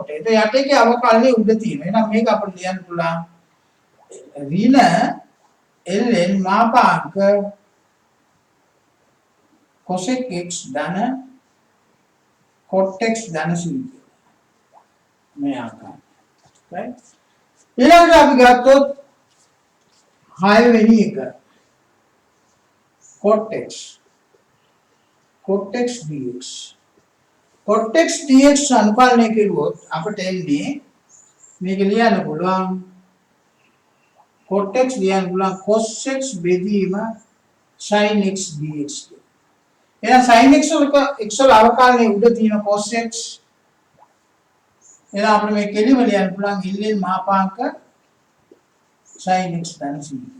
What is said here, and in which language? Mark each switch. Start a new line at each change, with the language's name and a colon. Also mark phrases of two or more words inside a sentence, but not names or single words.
Sinhala: ඒක යටේකේ අවකලනයේ උඩ තියෙනවා. එහෙනම් මේක අපිට ලියන්න පුළුවන් ඍණ ln මාපාංක cosec x ධන cot x ධන c මේ ආකාරය. right? ඊළඟට අපි ගත්තොත් 6 වෙනි එක cot x dx cot x dx අනුපාලනය කරුවොත් අපිට එන්නේ මේක ලියන්න පුළුවන් cot x ලියන්න පුළුවන් cos x බෙදීම sin x dx. එහෙනම් sin x වල අවකලනයේ උඩ තියෙන cos x එහෙනම් අපිට මේ කෙලිම ලියන්න පුළුවන් ln මාපාංක sin x ධන c.